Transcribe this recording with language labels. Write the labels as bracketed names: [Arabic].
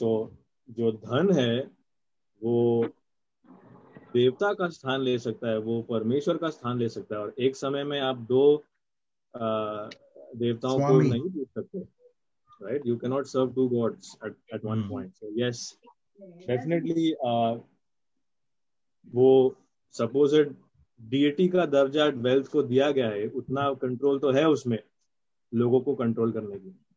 [Hindi] So जो धन है वो देवता का स्थान ले सकता है, वो परमेश्वर का स्थान ले सकता है, और एक समय में आप दो देवताओं को नहीं पूछ सकते, right? [English] You cannot serve two gods at one point. So yes, definitely [Hindi] वो supposed deity का दर्जा wealth को दिया गया है, उतना कंट्रोल तो है उसमें लोगों को कंट्रोल करने की.